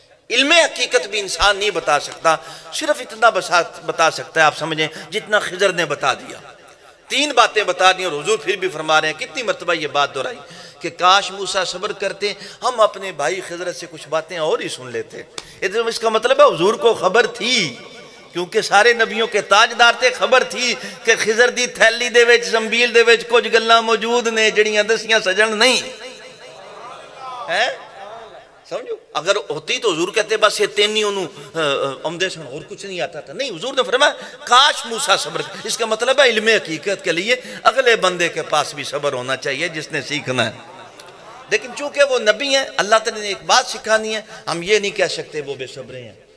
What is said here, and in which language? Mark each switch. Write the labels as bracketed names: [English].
[Urdu] علم حقیقت بھی انسان نہیں بتا سکتا. صرف اتنا بتا سکتا ہے آپ سمجھیں جتنا خضر نے بتا دیا. 3 باتیں بتا دی اور حضور پھر بھی فرما رہے ہیں. کتنی مرتبہ یہ بات دہرائی کہ کاش موسیٰ صبر کرتے، ہم اپنے بھائی خضر سے کچھ باتیں اور ہی سن لیتے. اس کا مطلب ہے حضور کو خبر تھی، کیونکہ سارے نبیوں کے تاجدار تھے. خبر تھی کہ [Punjabi] خضر دی تھیلی دے وچ زنبیل دے وچ کچھ گلاں موجود نے جڑیاں دسیاں سجن نہیں. [Urdu] ہے سمجھو اگر ہوتی تو حضور کہتے بس یہ تینی انہوں عمدے سن اور کچھ نہیں آتا تھا. نہیں، حضور نے فرمایا کاش موسیٰ صبر. اس کا مطلب ہے علم حقیقت کے لیے اگلے بندے کے پاس بھی صبر ہونا چاہیے جس نے سیکھنا ہے. لیکن چونکہ وہ نبی ہیں، اللہ تعالیٰ نے ایک بات سکھانی ہے، ہم یہ نہیں کہہ سکتے وہ بے صبرے ہیں.